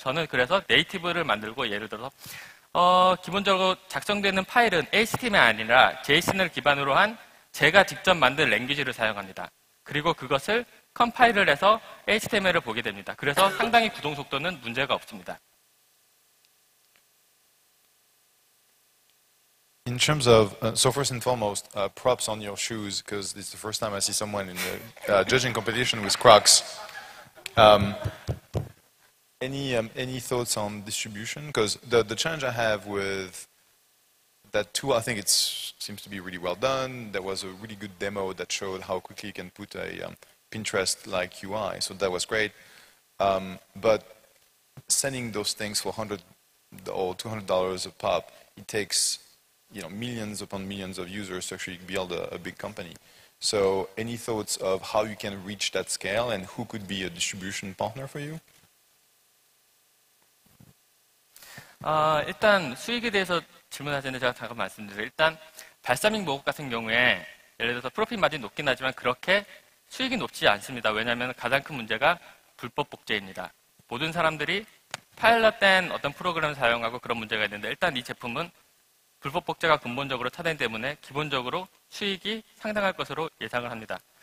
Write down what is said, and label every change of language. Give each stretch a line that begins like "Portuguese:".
Korean: 저는 그래서 네이티브를 만들고 예를 들어서 기본적으로 작성되는 파일은 HTML이 아니라 JSON을 기반으로 한 제가 직접 만든 랭귀지를 사용합니다. 그리고 그것을 컴파일을 해서 HTML을 보게 됩니다. 그래서 상당히 구동 속도는 문제가 없습니다.
English: In terms of, so first and foremost, props on your shoes, because it's the first time I see someone in the judging competition with Crocs. Any thoughts on distribution? Because the challenge I have with that tool, I think it seems to be really well done. There was a really good demo that showed how quickly you can put a Pinterest-like UI, so that was great. But sending those things for $100 or $200 a pop, it takes millions upon millions of users to actually build a big company. So any thoughts of how you can reach that scale and who could be a distribution partner for you?
Korean: 일단 수익에 대해서 질문하셨는데 제가 잠깐 말씀드릴게요. 일단 발사믹 목록 같은 경우에 예를 들어서 프로핏 마진 높긴 하지만 그렇게 수익이 높지 않습니다. 왜냐하면 가장 큰 문제가 불법 복제입니다. 모든 사람들이 파일럿된 어떤 프로그램을 사용하고 그런 문제가 있는데 일단 이 제품은 불법 복제가 근본적으로 차단되기 때문에 기본적으로 수익이 상당할 것으로 예상을 합니다.